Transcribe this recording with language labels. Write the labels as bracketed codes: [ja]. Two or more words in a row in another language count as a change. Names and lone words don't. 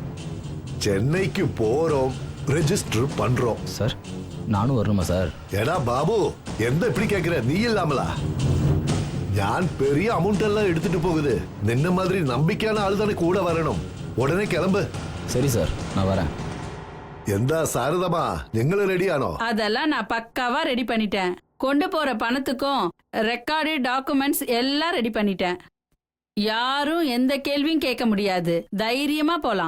[ta] சென்னைக்கு போறோம், ரெஜிஸ்டர் பண்றோம். சார், நானும் வரணுமா சார்? ஏடா பாபு, எந்த இப்படி கேக்குற? நீ இல்லாமலா? ഞാൻ பெரிய அமௌண்ட் எல்லாம் எடுத்துட்டு போகுது. நின்ன மாதிரி நம்பிக்கையான ஆள் தானே கூட வரணும். உடனே கிளம்பு. சரி சார், நான் வரேன். [ml] എന്താ സാരദമാ, നിങ്ങൾ റെഡിയാണോ? [ta] அதெல்லாம் நான் பக்காவா ரெடி பண்ணிட்டேன். கொண்டு போற பணத்துக்கும் [en] record documents [ta] எல்லாம் ரெடி பண்ணிட்டேன். யாரும் எந்த கேள்வியும் கேட்க முடியாது. தைரியமா போலாம்.